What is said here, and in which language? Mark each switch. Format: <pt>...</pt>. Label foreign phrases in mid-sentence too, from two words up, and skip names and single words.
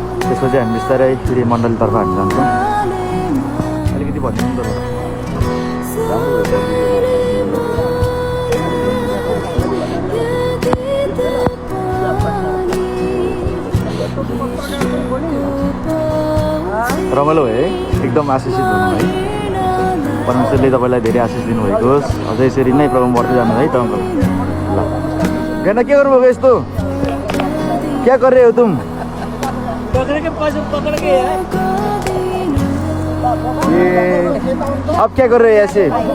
<ne>त्यसपछि हामी बिस्तारै फेरि मण्डलीतर्फ हामी जान्छौँ अलिकति भनिदिनु त रमाइलो भयो है एकदम आशिषित हुनु है परमेश्वरले तपाईँलाई धेरै आशिष दिनुभएको होस् अझै यसरी नै प्रोग्राम बढ्दै जानु है त अङ्कल ल गेना के गर्नुभएको यस्तो</ne> <hi>क्या कर रहे हो तुम पकड़ के है ये अब क्या कर रहे हो ऐसे</hi>